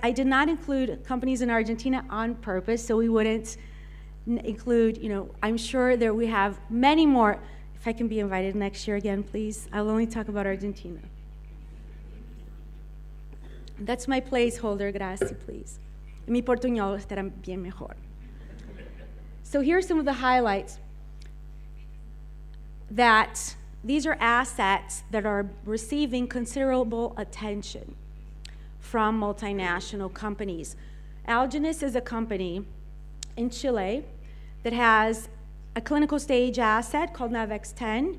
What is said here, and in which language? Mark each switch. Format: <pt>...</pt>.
<en>I did not include companies in Argentina on purpose, so we wouldn't include, I'm sure that we have many more. If I can be invited next year again, please. I'll only talk about Argentina. That's my placeholder,</en> <es>gracias,</es> <en>please.</en> <es>Mi portuñol estará bien mejor.</es> <en>So here's some of the highlights. That these are assets that are receiving considerable attention from multinational companies. Algenist is a company in Chile that has a clinical stage asset called NavX10.</en>